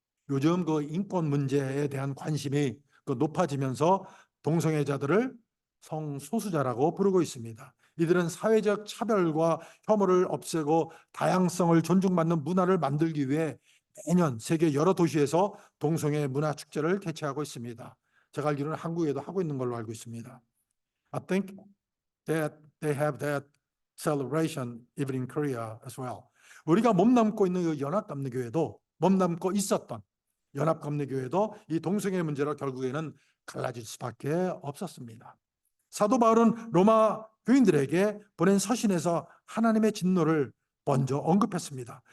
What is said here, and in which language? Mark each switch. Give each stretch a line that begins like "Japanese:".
Korean: 요즘 그 인권 문제에 대한 관심이 높아지면서 동성애자들을 성소수자라고 부르고 있습니다. 이들은 사회적 차별과 혐오를 없애고 다양성을 존중받는 문화를 만들기 위해 매년 세계 여러 도시에서 동성애 문화 축제를 개최하고 있습니다. 제가 알기로는 한국에도 하고 있는 걸로 알고 있습니다.
English: I think that they have that celebration even in Korea as well.
Korean: 우리가 몸담고 있는 이 연합감리교회도 몸담고 있었던 연합감리교회도 이 동성애 문제로 결국에는 갈라질 수밖에 없었습니다. 사도 바울은 로마 교인들에게 보낸 서신에서 하나님의 진노를 먼저 언급했습니다.